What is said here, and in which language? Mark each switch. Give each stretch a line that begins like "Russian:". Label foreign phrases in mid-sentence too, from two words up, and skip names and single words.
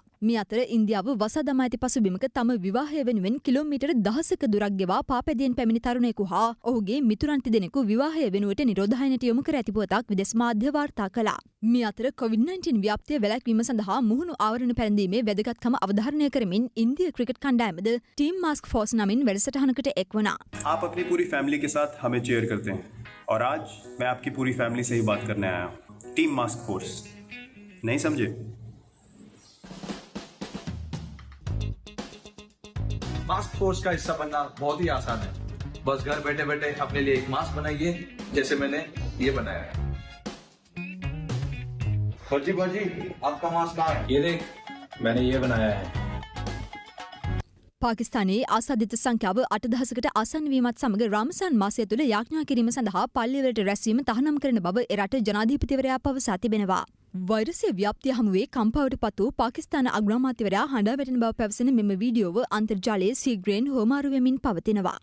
Sinhala: මේ අතර ඉන්දියාව වසා දමා ඇති පසුබිමක තම විවාහය වෙනුවෙන් කිලෝමීටර් 10ක දුරක් ගෙවා පාපැදියෙන් පැමිණි තරුණයෙකු හා ඔහුගේ මිතුරන් තිදෙනෙකු විවාහය වෙනුවට නිරෝධායනයට යොමු කර ඇති පුවතක් විදෙස් මාධ්‍ය වාර්තා කළා. මේ අතර COVID-19 ව්‍යාප්තිය වැළැක්වීම සඳහා මුහුණු ආවරණ පැළඳීමේ වැදගත්කම අවධාරණය කරමින් ඉන්දිය ක්‍රිකට් කණ්ඩායමද ටීම් මාස්ක් ෆෝස් නමින් වැඩසටහනකට එක් වුණා.
Hindi: आप अपनी पूरी फैमिली के साथ हमें चेयर करते हैं और आज मैं आपकी पूरी फैमिली से ही बात करने आया हूँ. टीम मास्क फोर्स नहीं समझे? मास्क फोर्स का हिस्सा बनना बहुत ही आसान है. बस घर बैठे बैठे अपने लिए एक मास्क बनाइए जैसे मैंने ये बनाया है. फौजी आपका मास्क कहाँ है? ये देख मैंने ये बनाया है.
Sinhala: පාකිස්තානයේ ආසාදිත සංඛ්‍යාව 8,000කට ආසන්න වීමත් සමග රාමසාන් මාසය තුළ යාඥා කිරීම සඳහා පල්ලිවලට රැස්වීම තහනම් කරන බව එරට ජනාධිපතිවරයා පවසා තිබෙනවා. වෛරසය ව්‍යාප්තිය හමුවේ කම්පාවට පත් වූ පාකිස්තාන අග්‍රාමාත්‍යවරයා හඬා වැටෙන බව පැවසෙන මෙම වීඩියෝව අන්තර්ජාලයේ සීග්‍රයෙන් හුවමාරු වෙමින් පවතිනවා.